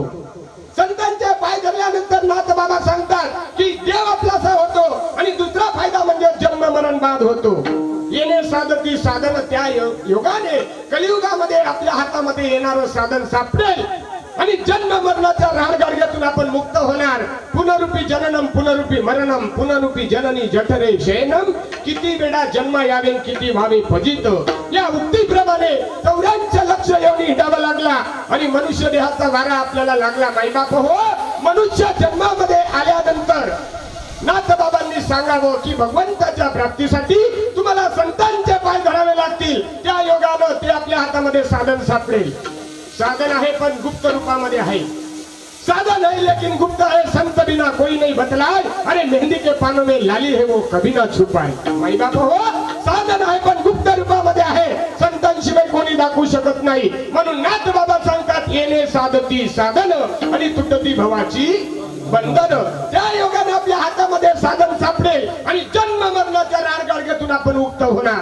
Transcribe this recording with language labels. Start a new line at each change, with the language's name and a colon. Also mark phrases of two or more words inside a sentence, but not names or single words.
Marathi: संतांचे पाय धरल्यानंतर नाथ बाबा सांगतात की देव आपलासा होतो आणि दुसरा फायदा म्हणजे जन्म मरण बाद होतो. येणे साधती साधन त्या योगाने कलियुगामध्ये आपल्या हातामध्ये येणारं साधन सापडेल आणि जन्म मरणाच्या राडगाडग्यातून आपण मुक्त होणार.
Sanskrit: पुनरुपी जननम पुनरुपी मरणम पुनरुपी जननी जठरे शयनम
Marathi: किती वेळा जन्म यावे किती व्हावे फजित. या उक्तीप्रमाणे 84 लक्ष येऊन हिंडावा लागला आणि मनुष्य देहाचा वारा आपल्याला लागला. माईबाप हो मनुष्य जन्मामध्ये आल्यानंतर नाथ बाबांनी सांगावं की भगवंताच्या प्राप्तीसाठी तुम्हाला संतांचे पाय धरावे लागतील. त्या योगानं ते आपल्या हातामध्ये साधन सापडेल. साधन आहे पण गुप्त रूपामध्ये आहे.
Hindi: साधन है लेकिन गुप्त है संत बिना कोई नहीं बतलाए अरे मेहंदी के पानों में लाली है वो कभी ना छुपाए.
Marathi: माई बाप हो साधन आहे पण गुप्त रूपामध्ये आहे. संतांशिवाय कोणी दाखवू शकत नाही. म्हणून नाथ बाबा सांगतात येणे साधती साधन आणि तुटती भवाची बंधन. त्या योगाने आपल्या हातामध्ये साधन सापडेल आणि जन्म मरणाच्या राडगाडग्यातून आपण मुक्त होणार.